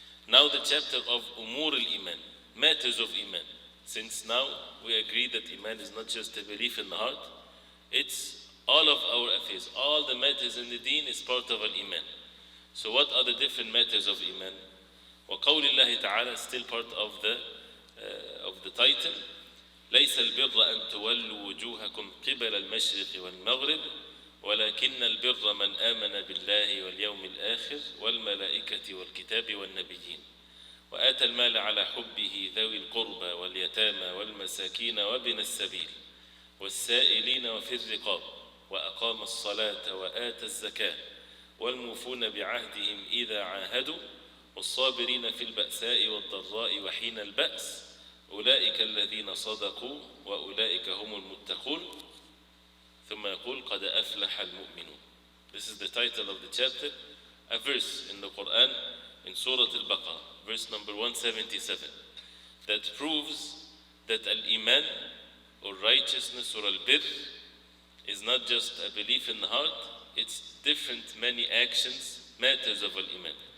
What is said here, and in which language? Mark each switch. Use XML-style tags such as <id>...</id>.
<en>Now the chapter of Umur al-Iman, matters of Iman. Since now we agree that Iman is not just a belief in the heart, it's all of our affairs, all the matters in the deen is part of al-Iman. So what are the different matters of Iman?</en> <ar>وقول الله تعالى,</ar> <en>still part of the title,</en> <ar>ليس البر أن تولوا وجوهكم قبل المشرق والمغرب ولكن البر من آمن بالله واليوم الآخر والملائكة والكتاب والنبيين وآتى المال على حبه ذوي القربى واليتامى والمساكين وابن السبيل والسائلين وفي الرقاب وأقام الصلاة وآتى الزكاة والموفون بعهدهم إذا عاهدوا والصابرين في البأساء والضراء وحين البأس أولئك الذين صدقوا وأولئك هم المتقون. ثم يقول قد أفلح المؤمنون.</ar> <en>This is the title of the chapter, a verse in the Quran in Surah Al Baqarah, verse number 177, that proves that Al-Iman or righteousness or Al-Bir is not just a belief in the heart, it's different many actions, matters of Al-Iman.</en>